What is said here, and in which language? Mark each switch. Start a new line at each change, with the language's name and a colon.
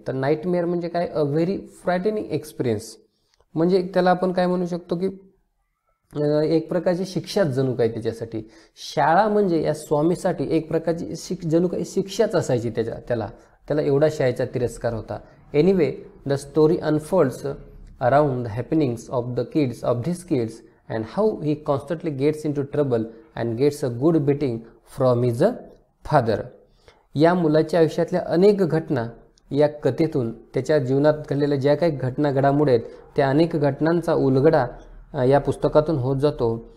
Marathi: तर नाईटमेअर म्हणजे काय,
English: A very frightening experience.
Marathi: म्हणजे त्याला आपण काय म्हणू शकतो की एक प्रकारची शिक्षाच जणू काय त्याच्यासाठी. शाळा म्हणजे या स्वामीसाठी एक प्रकारची जणू काही शिक्षाच असायची त्याला एवढा शाळेचा तिरस्कार होता.
English: Anyway the story unfolds around the happenings of this kids and how he constantly gets into trouble and gets a good beating from his father.
Marathi: या मुलाच्या आयुष्यातल्या अनेक घटना या कथेतून, त्याच्या जीवनात घडलेल्या ज्या काही घटना घडामोडी आहेत त्या अनेक घटनांचा उलगडा या पुस्तकातून होत जातो.